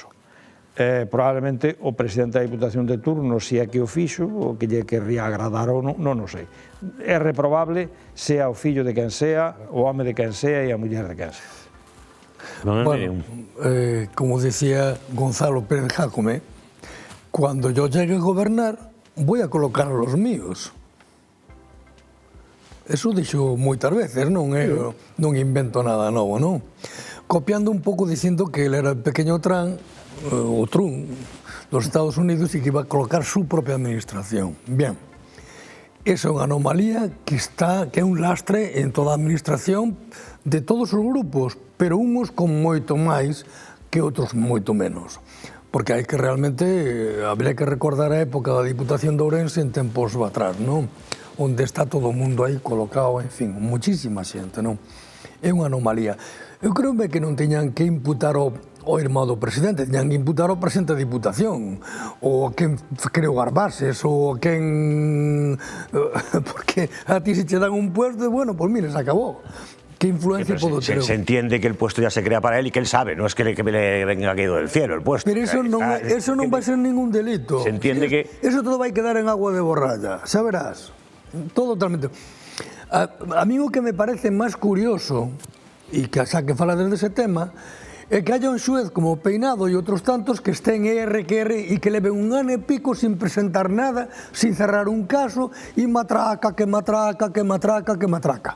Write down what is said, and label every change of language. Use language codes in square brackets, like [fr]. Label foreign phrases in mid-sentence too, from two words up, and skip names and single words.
[gl] Probablemente o presidente da Diputación de turno, se é que o fixo, o que lle querría agradar ou non, non o sei. É reprobable, sea o fillo de quen sea, o home de quen sea e a muller de quen sea. [es] Bueno, como decía Gonzalo Pérez Jácome, cuando yo llegue a gobernar, voy a colocar a los míos. [gl] Eso dixo moitas veces, non invento nada novo, non? Copiando un pouco dicindo que ele era [es] el pequeño Trump [gl] dos Estados Unidos [es] y que iba a colocar su propia administración. [gl] Bien, es unha anomalía que é un lastre en toda a administración de todos os grupos, pero uns con moito máis que outros moito menos. Porque hai que realmente, habría que recordar a época da Diputación de Ourense en tempos atrás, non? Onde está todo o mundo aí colocado, en fin, muchísima xente, non? É unha anomalía. Eu creo que non teñan que imputar o irmão do presidente, teñan que imputar o presidente da Diputación, ou quen creou as bases, ou quen... Porque a ti se che dan un puesto, [es] bueno, pues mire, se acabó. ¿Qué influencia puedo tener? Se entiende que el puesto ya se crea para él y que él sabe, no es que le venga caído del cielo el puesto. [gl] Pero eso non va a ser ningún delito. [es] Se entiende que... [gl] Eso todo vai quedar en agua de borralla, xa verás. Todo totalmente. A mí o que me parece máis curioso, e que xa que fala desde ese tema, é que haya un xuez como Peinado e outros tantos que estén e que leven un ano e pico [es] sin presentar nada, sin cerrar un caso, [gl] e matraca, que matraca, que matraca, que matraca.